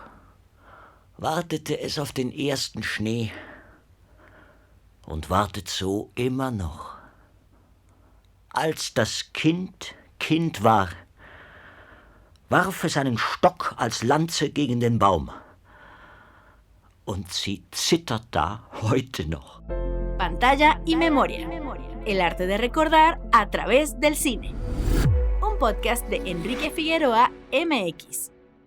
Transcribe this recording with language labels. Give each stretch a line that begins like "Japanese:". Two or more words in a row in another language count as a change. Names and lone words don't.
German: Wartete es auf den ersten Schnee und wartet so immer noch. Als das Kind Kind war, warf es einen Stock als Lanze gegen den Baum. Und sie zittert da heute noch.
Spanish: Pantalla y Memoria. El arte de recordar a través del cine. Un podcast de Enrique Figueroa MX.